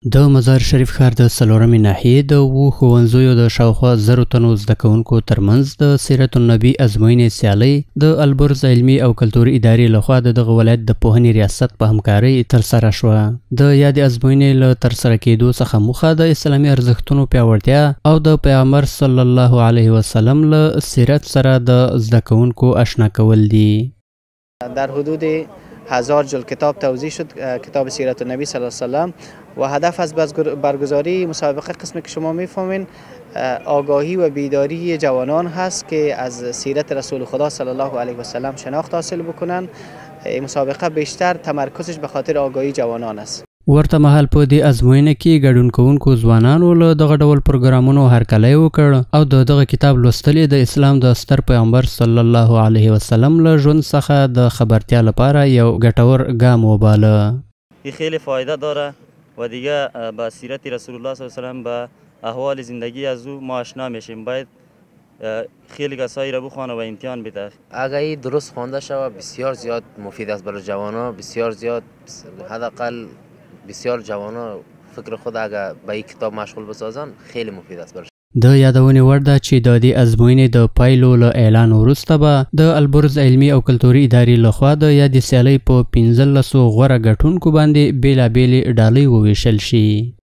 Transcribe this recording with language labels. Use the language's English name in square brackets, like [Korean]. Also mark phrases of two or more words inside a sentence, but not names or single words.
[Pashto] د مزار شریف ښار د څلورمې ناحیې د اوو ښوونځیو د شاوخوا 1000 تنو زده کوونکو ترمنځ د سیرت النبي ازموینې سیالۍ د البرز علمي او کلتوري ادارې لخوا د دغه ولایت د پوهنې ریاست په همکارۍ ترسره شوه. د یادې ازموینې له ترسره کېدو څخه موخه د اسلامي ارزښتونو پیاوړتیا او د پیغمبر [Arabic] صلی الله علیه وسلم [Pashto] له سیرت سره د زده کوونکو آشنا کول دي. [Persian] در حدود 1000 جلد کتاب توزیع شد، کتاب سیرت النبی [Arabic] صلی الله علیه وسلم، [Persian] و هدف از برگزاری مسابقه قسمی که شما میفهمین آگاهی و بیداری جوانان هست که از سیرت رسول خدا [Arabic] صلی الله علیه وسلم [Persian] شناخت حاصل بکنن. مسابقه بیشتر تمرکزش به خاطر آگاهی جوانان است. [Pashto] ورته مهال په دې ازموینه کې ګډون کوونکو ځوانانو له دغه ډول پروګرامونو هرکلی وکړ او دغه کتاب لوستل د اسلام د ستر پیغمبر [Arabic] صلی الله علیه وسلم [Pashto] له ژوند څخه د خبرتیا لپاره یو ګټور ګام وباله. [Persian] خیلی فایده داره و دیگه با سیرت [Arabic] رسول الله صلی الله علیه وسلم [Persian] با احوال زندگی از او ما آشنا میشیم. باید خیلی کسایی را بخوانه و امتحان بده. اگه درست خوانده شود بسیار زیاد مفید است برای جوانان، بسیار زیاد، حداقل بسیار جوانان فکر خود اگر به این کتاب مشغول بسازن خیلی مفید است برای. [Pashto] د یادونې وړ ده چې د دې ازموینې د پایلو له اعلان وروسته به د البرز علمي او کلتوري ادارې لخوا د یادې سیالۍ په 15 غوره ګټونکو باندې بېلابېلې ډالۍ وویشل شي.